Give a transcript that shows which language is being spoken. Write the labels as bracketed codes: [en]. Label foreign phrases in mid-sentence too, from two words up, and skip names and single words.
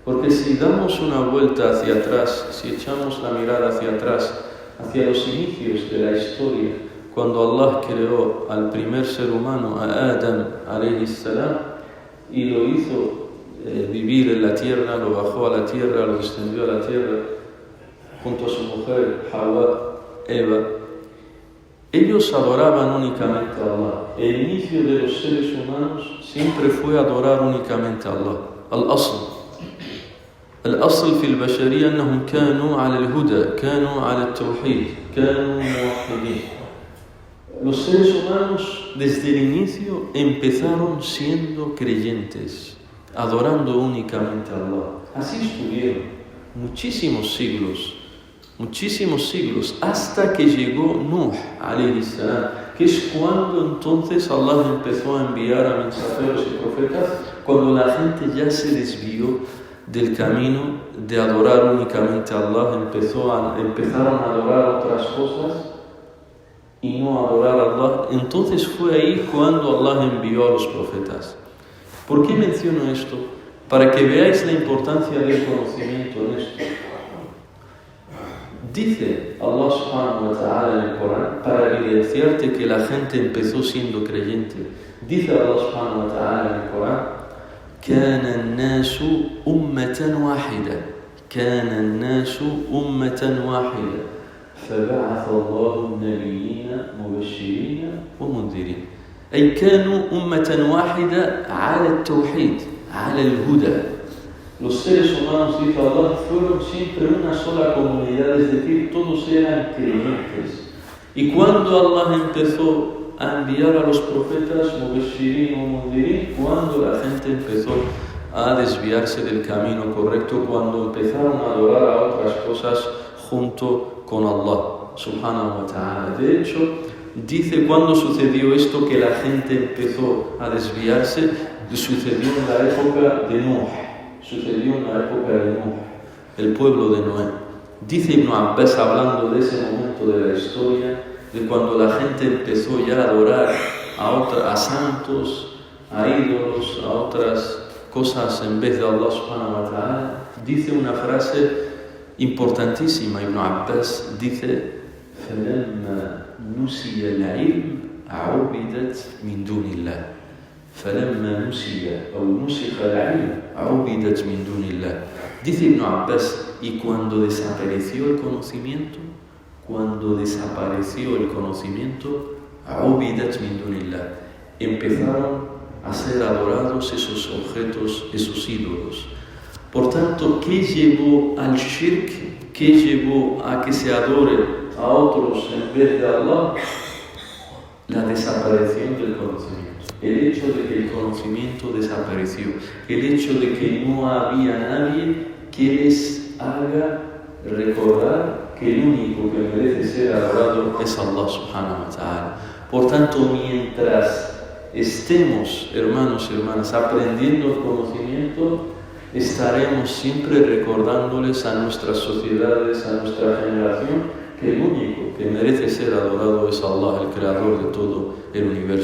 [es] Porque si damos una vuelta hacia atrás, si echamos la mirada hacia atrás, hacia los inicios de la historia, cuando Allah creó al primer ser humano, a Adam [ar] عليه السلام, [es] y lo hizo vivir en la tierra, lo bajó a la tierra, lo extendió a la tierra, junto a su mujer, Hawa, Eva, ellos adoraban únicamente a Allah. El inicio de los seres humanos siempre fue adorar únicamente a Allah. [ar] الأصل في البشرية أنهم كانوا على الهدى، كانوا على التوحيد، كانوا موحدين. [es] Los seres humanos desde el inicio empezaron siendo creyentes, adorando únicamente a Allah. Así estuvieron muchísimos siglos, hasta que llegó Nuh [ar] عليه السلام, [es] que es cuando entonces Allah empezó a enviar a mensajeros y profetas, cuando la gente ya se desvió del camino de adorar únicamente a Allah, empezaron a adorar otras cosas y no adorar a Allah. Entonces fue ahí cuando Allah envió a los profetas. ¿Por qué menciono esto? Para que veáis la importancia del conocimiento en esto. Dice Allah [ar] سبحانه وتعالى [es] en el Corán, para evidenciarte que la gente empezó siendo creyente, dice Allah [ar] سبحانه وتعالى [es] en el Corán: [ar] كان الناس أمة واحدة كان الناس أمة واحدة فبعث الله النبيين مبشرين ومنذرين. أي كانوا أمة واحدة على التوحيد على الهدى. [es] Los seres humanos, dice Allah, fueron siempre una sola comunidad, es decir, todos eran creyentes. Y cuando Allah empezó a enviar a los profetas, Mubashirin o Mundirin, cuando la gente empezó a desviarse del camino correcto, cuando empezaron a adorar a otras cosas junto con Allah [ar] سبحانه وتعالى. [es] De hecho, dice cuando sucedió esto, que la gente empezó a desviarse, sucedió en la época de Nuh, el pueblo de Noé. Dice Ibn Abbas, hablando de ese momento de la historia, de cuando la gente empezó ya a adorar a santos, a ídolos, a otras cosas en vez de Allah [ar] سبحانه وتعالى, [es] dice una frase importantísima. [ar] Ibn Abbas dice: فَلَمَّا نُسِيَ الْعِلْمُ عُبِدَتْ مِنْ دُونِ اللَّهِ. فَلَمَّا نُسِيَ أو نُسِخَ الْعِلْمُ عُبِدَتْ مِنْ دُونِ اللَّهِ. [es] Dice Ibn Abbas, y cuando desapareció el conocimiento, [ar] عُبِدَتْ مِنْ دُونِ اللَّهِ, [es] empezaron a ser adorados esos objetos, esos ídolos. Por tanto, ¿qué llevó al shirk? ¿Qué llevó a que se adore a otros en vez de Allah? La desaparición del conocimiento. El hecho de que el conocimiento desapareció. El hecho de que no había nadie que les haga recordar que el único que merece ser adorado es Allah [ar] سبحانه وتعالى. [es] Por tanto, mientras estemos, hermanos y hermanas, aprendiendo el conocimiento, estaremos siempre recordándoles a nuestras sociedades, a nuestra generación, que el único que merece ser adorado es Allah, el creador de todo el universo.